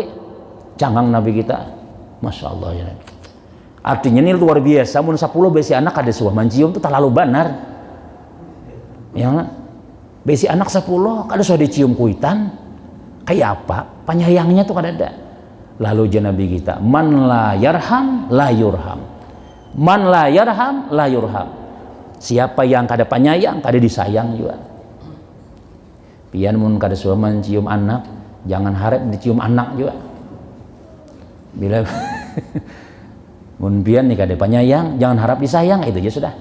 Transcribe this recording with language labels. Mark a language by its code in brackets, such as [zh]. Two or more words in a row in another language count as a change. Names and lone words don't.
[bjn] Cangang Nabi kita. [ar] Masya Allah [bjn] ya. Artinya ini luar biasa, mun 10 besi anak kada suah mencium itu terlalu benar. Ya, besi anak 10 kada suah dicium kuitan. Kayak apa? Penyayangnya tuh kada ada. Lalu Nabi kita, [ar] man la yarham la yurham. Man la yarham la yurham. [bjn] Siapa yang kada penyayang kada disayang juga. Pian mun kada suah mencium anak, jangan harap dicium anak juga. Bila mun pian nih kada penyayang, jangan harap disayang, itu aja sudah.